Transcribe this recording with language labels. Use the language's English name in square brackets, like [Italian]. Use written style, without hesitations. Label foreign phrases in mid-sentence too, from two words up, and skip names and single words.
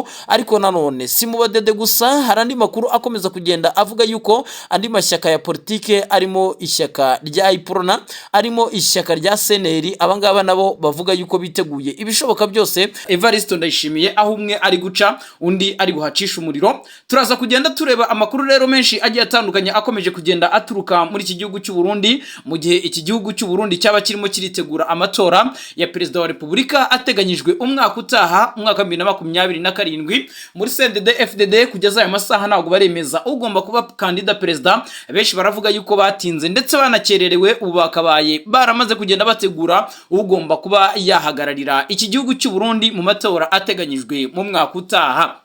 [Kinyarwanda] Ariko nanone si mu badede gusa, hari andi makuru akomeza kugenda avuga yuko andi mashyaka ya politike arimo ishyaka rya Iprona, arimo ishyaka rya CNL, abangaba nabo bavuga yuko biteguye ibishoboka byose Evariste Ndayishimiye aho umwe ari guca undi ari guhacisha umuriro. Turaza kugenda tureba amakuru rero menshi agiye atandukanye akomeje kugenda aturuka muri iki gihugu cy'u Burundi, mu gihe iki gihugu cy'u Burundi cyaba kirimo kiritegura amatora ya perezida wa Repubulika ateganyijwe umwaka utaha, umwaka 2027. Muri CNDD FDD kugeza aya masaha ntabwo baremeza ugomba kuba kandida perezida. Benshi baravuga yuko batinze ndetse banakererewe batowe ubu bakabaye baramaze kugenda bategura ugomba kuba yahagararira iki gihugu cy'u Burundi mu matora ateganyijwe mu mwaka utaha.